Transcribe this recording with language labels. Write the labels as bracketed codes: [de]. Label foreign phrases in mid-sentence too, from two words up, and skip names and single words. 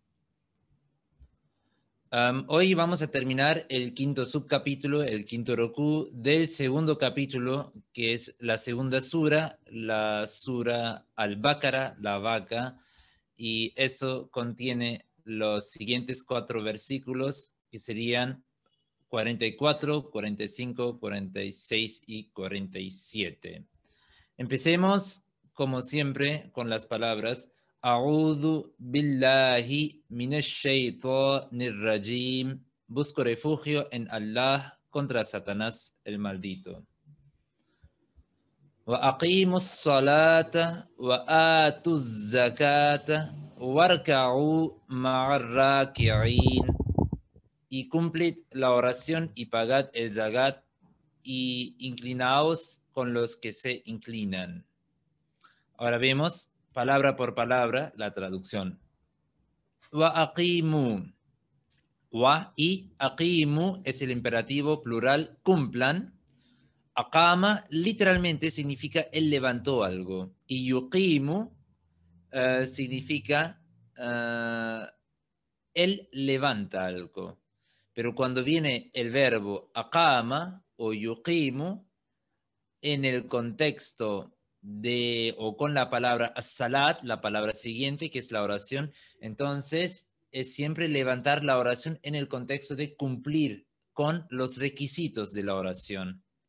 [es] Hoy vamos a terminar el quinto subcapítulo, el quinto rukú del segundo capítulo, que es la segunda sura, la sura al-Baqara, la vaca, y eso contiene los siguientes 4 versículos, que serían 44, 45, 46 y 47. Empecemos, como siempre, con las palabras [ar] أعوذ بالله من الشيطان الرجيم. [es] Busco refugio en Allah contra Satanás el maldito. [ar] وأقيموا الصلاة وآتوا الزكاة واركعوا مع الراكعين. [es] Y cumplid la oración y pagad el zakat y inclinaos con los que se inclinan. Ahora vemos palabra por palabra la traducción. [ar] وأقيموا. [es] Wa y aqimu es el imperativo plural cumplan. Aqama literalmente significa él levantó algo. Y yuqimu significa él levanta algo. Pero cuando viene el verbo aqama o yuqimu, en el contexto de, o con la palabra as-salat, la palabra siguiente, que es la oración, entonces es siempre levantar la oración en el contexto de cumplir con los requisitos de la oración.